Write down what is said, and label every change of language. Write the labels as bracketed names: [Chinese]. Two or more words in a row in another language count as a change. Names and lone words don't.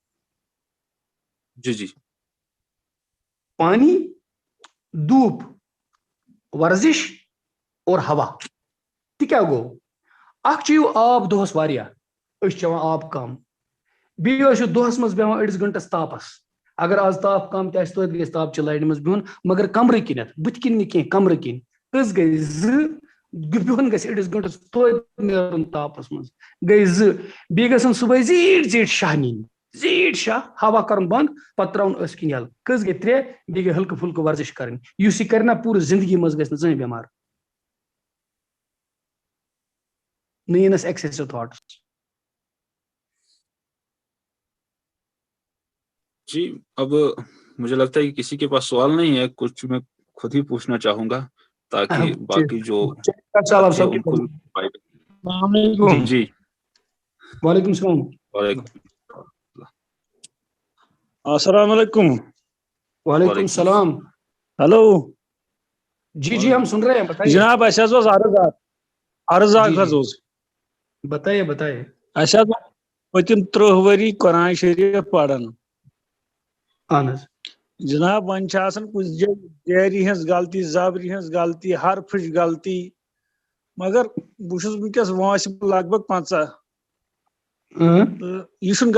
[Urdu] جی پانی دھوپ ورزش اور ہوا [Kashmiri] تہ کیا گو اخ چیو آب دہس واریاہ اس چوان آب کم بیٚیہِ ٲسِو دۄہس منٛز بیٚہوان أڑِس گنٹس تاپس اگر آز تاپ کم تہِ آسہِ توتہِ گژھِ تاپچہِ لرِ منٛز بِہُن مگر کمرٕ کِنٮ۪تھ بٕتھِ کِنۍ نہٕ کینٛہہ کمرٕ کِنۍ کٔژ گٔے 2 بِہُن گژھِ أڑِس گنٹس توتہِ نیرُن تاپس منٛز گٔے 2 بیٚیہِ گژھن صبحٲے زیٖٹھۍ زیٖٹھۍ شاہ نِنۍ زیٖٹھۍ شاہ ہوا کرُن بنٛد پتہٕ تراوُن أسۍ کِنۍ یلہٕ کٔژ گٔے 3 بیٚیہِ گٔے ہلکہٕ پھُلکہٕ ورزش کرٕنۍ یُس یہِ کرِ نا پوٗرٕ زندگی منٛز گژھِ نہٕ زٕہٕنۍ بٮ۪مار نہ یِنس [English] excessive thoughts [Urdu] جی اب مجھے لگتا ہے کہ کسی کے پاس سوال نہیں ہے کچھ میں خود ہی پوچھنا چاہوں گا تاکہ باقی جو ساتھی ہیں ان کو [Arabic] السلام علیکم [Urdu] جی [Arabic] وعلیکم السلام السلام علیکم وعلیکم السلام [English] ہلو [Urdu] جی ہم سن رہے ہیں بتائیے [Kashmiri] جناب اسہ حظ عرض اکھ حظ اوس [Urdu] بتائیے [Kashmiri] اسہ حظ پتم 30 ؤری قرآن شریف پران اہن حظ جناب ون چھ آسان کچھ جیری ہنز غلطی زبری ہنز غلطی حرفچ غلطی مگر بہٕ چھُس ونکیٚس وٲنٛسہِ لگ بگ 50 یہ چھُنہٕ